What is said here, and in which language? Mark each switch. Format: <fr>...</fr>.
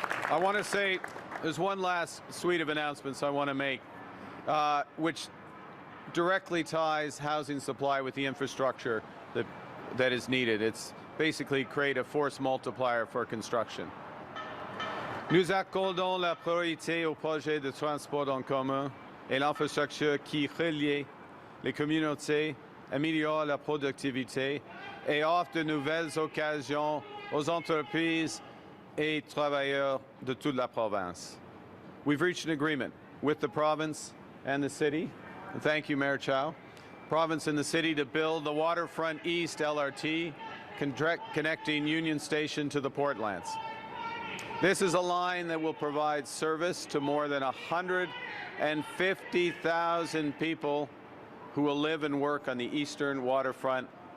<en>I want to say there's one last suite of announcements I want to make, which directly ties housing supply with the infrastructure that that is needed. It's basically create a force multiplier for construction.</en> <fr>Nous accordons la priorité aux projets de transport en commun et l'infrastructure qui relient les communautés, améliore la productivité et offre de nouvelles occasions aux entreprises et travailleurs de toute la province.</fr> <en>We've reached an agreement with the province and the city. Thank you, Mayor Chow. Province and the city to build the Waterfront East LRT, connecting Union Station to the Portlands. This is a line that will provide service to more than 150,000 people who will live and work on the eastern waterfront.</en>